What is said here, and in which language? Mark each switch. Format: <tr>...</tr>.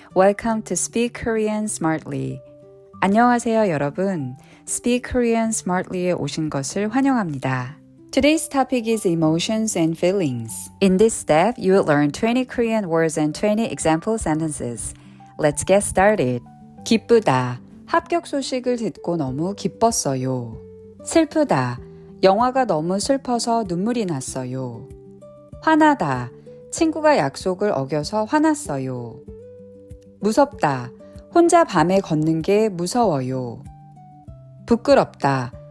<en>Welcome to Speak Korean Smartly.</en> <ko>안녕하세요 여러분. Speak Korean Smartly에 오신 것을 환영합니다.</ko> <en>Today's topic is emotions and feelings. In this step, you will learn 20 Korean words and 20 example sentences. Let's get started. 기쁘다.</en> <ko>합격 소식을 듣고 너무 기뻤어요. 슬프다. 영화가 너무 슬퍼서 눈물이 났어요. 화나다. 친구가 약속을 어겨서 화났어요. 무섭다. 혼자 밤에 걷는 게 무서워요. 부끄럽다.</ko>